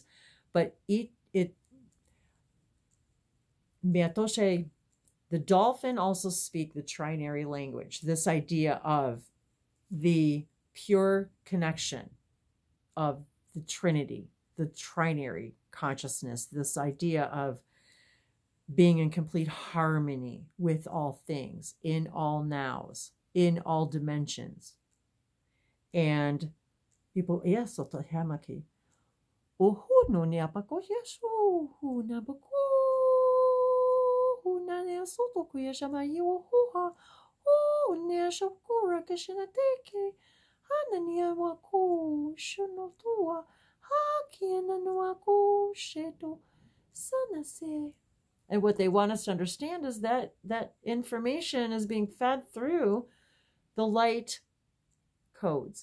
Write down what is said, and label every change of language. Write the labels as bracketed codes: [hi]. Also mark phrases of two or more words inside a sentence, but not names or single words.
[en] But the dolphin also speak the Trinary language, this idea of the pure connection of the Trinity, the Trinary consciousness, this idea of being in complete harmony with all things, in all nows, in all dimensions. And people, yes, so hamaki. Ohu no niapako yesu, hu nabako, hu nane soto kuyashamayi ohuha, oh, neashokura kashinateke, hanania wako, shonotua. And what they want us to understand is that that information is being fed through the light codes.